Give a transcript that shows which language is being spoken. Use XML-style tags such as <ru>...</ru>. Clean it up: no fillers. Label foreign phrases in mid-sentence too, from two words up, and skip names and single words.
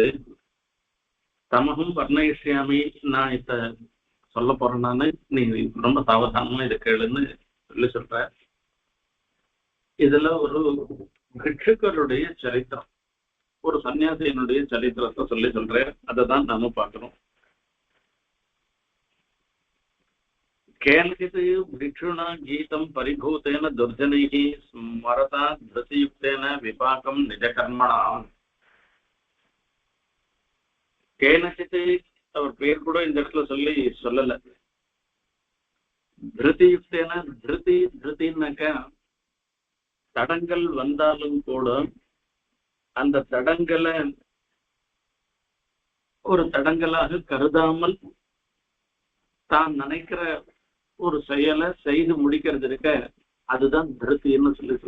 <sa>तमकम् वर्णयिष्यामि,</sa> <ta>நான் இத சொல்ல போறேன்னானு நீ ரொம்ப சாவதானமா இதை கேளுன்னு சொல்ற. இதுல ஒரு பிக்ஷுக்களுடைய சரித்திரம், ஒரு சன்னியாசியினுடைய சரித்திரத்தை சொல்றேன். அதை தான் நாம பார்க்கணும்.</ta> <sa>கேனचित् भिक्षुणा गीतं परिभूतेन दुर्जनैः स्मरता धृतियुक्तेन विपाकं निजकर्मणा.</sa> <ta>கேனचित् அவர் பேர் கூட இந்த இடத்துல சொல்லல. திருதியுக்தேன, திருத்தின்னாக்க தடங்கள் வந்தாலும் கூட அந்த தடங்களை ஒரு தடங்களாக கருதாமல் தான் நினைக்கிற ஒரு செயலை செய்து முடிக்கிறது இருக்க, அதுதான் திருத்தின்னு சொல்றது.</ta>